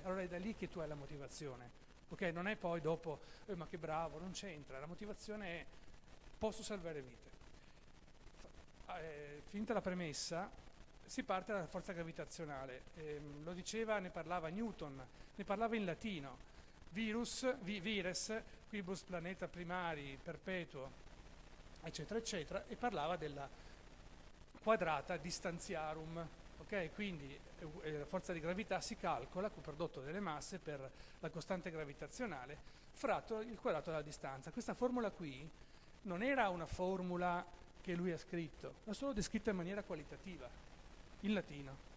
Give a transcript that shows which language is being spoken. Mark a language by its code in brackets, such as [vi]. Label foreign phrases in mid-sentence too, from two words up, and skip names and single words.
[it] Allora è da lì che tu hai la motivazione, ok? Non è poi dopo ma che bravo, non c'entra, la motivazione è posso salvare vite. Finita la premessa, si parte dalla forza gravitazionale. Lo diceva, ne parlava Newton, ne parlava in latino. [la] Vires, quibus planeta primari, perpetuo, [it] eccetera, eccetera, e parlava della [la] quadrata distanziarum. [it] Ok, quindi la forza di gravità si calcola come prodotto delle masse per la costante gravitazionale fratto il quadrato della distanza. Questa formula qui non era una formula che lui ha scritto, l'ha solo descritta in maniera qualitativa, in latino.